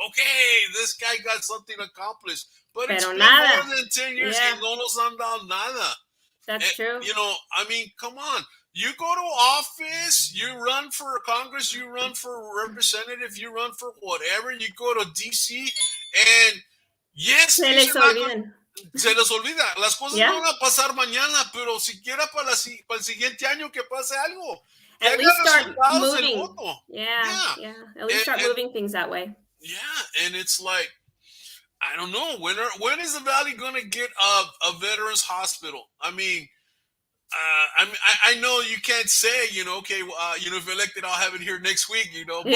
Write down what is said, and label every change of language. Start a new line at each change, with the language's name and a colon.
English: Okay, this guy got something accomplished, but it's been more than 10 years and
Spanish: no nos han dado nada.
English: That's true. I mean, come on. You go to office, you run for Congress, you run for representative, you run for whatever, you go to DC, and yes,
Spanish: se les olvida. Las cosas no van a pasar mañana, pero siquiera para el siguiente año que pase algo.
English: At least start moving. Yeah. At least start moving things that way. Yeah, and it's like, I don't know, when is the Valley going to get a veterans hospital? I mean, I know you can't say, okay, if elected, I'll have it here next week, but,